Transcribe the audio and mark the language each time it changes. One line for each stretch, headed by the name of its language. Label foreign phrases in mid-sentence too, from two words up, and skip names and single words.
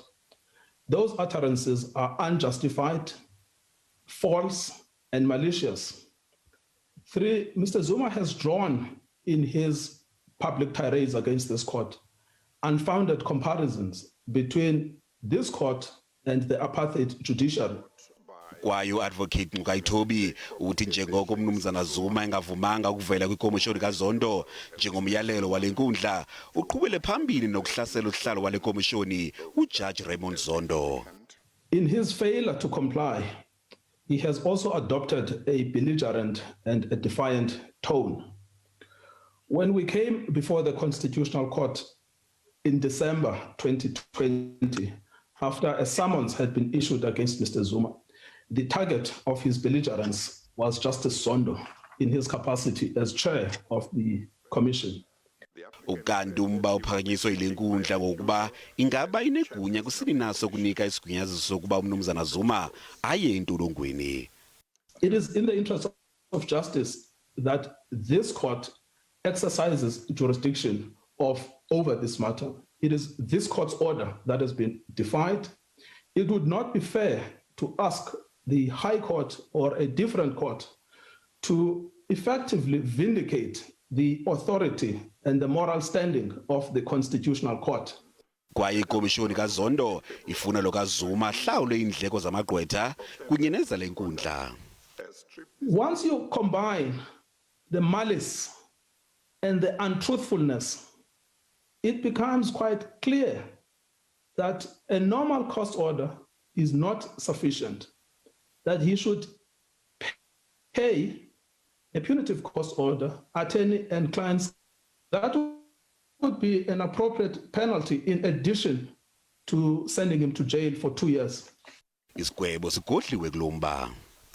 English: Those utterances are unjustified, false, and malicious. Three, Mr. Zuma has drawn in his public tirades against this court unfounded comparisons between this court and the apartheid judiciary.
Xhosa: Kwayo advocate Ngcukaitobi uthi njengoko umnumzana Zuma engavumanga ukuvela kwikomishoni kaZondo njengomyalelo walenkundla uqhubele phambili nokuhlasela uhlalo wale komishoni uJudge Zondo.
English: In his failure to comply, he has also adopted a belligerent and a defiant tone. When we came before the Constitutional Court in December 2020, after a summons had been issued against Mr. Zuma, the target of his belligerence was Justice Zondo in his capacity as chair of the commission.
Xhosa: Ukanti umba uphakanyiswa ilenkundla ngokuba ingaba inegunya kusini naso kunika isigunyazisi sokuba umnumzana Zuma aye entolongweni.
English: It is in the interest of justice that this court exercises jurisdiction over this matter. It is this court's order that has been defied. It would not be fair to ask the High Court or a different court to effectively vindicate the authority and the moral standing of the Constitutional Court.
Xhosa: Kwaye ikomishoni kaZondo ifuna lo kaZuma hlawule indleko zamagqwetha kunye nezalenkundla.
English: Once you combine the malice and the untruthfulness, it becomes quite clear that a normal cost order is not sufficient, that he should pay a punitive cost order, attorney and clients. That would be an appropriate penalty in addition to sending him to jail for 2 years.
Xhosa: Isigwebo Sigodliwe kumba.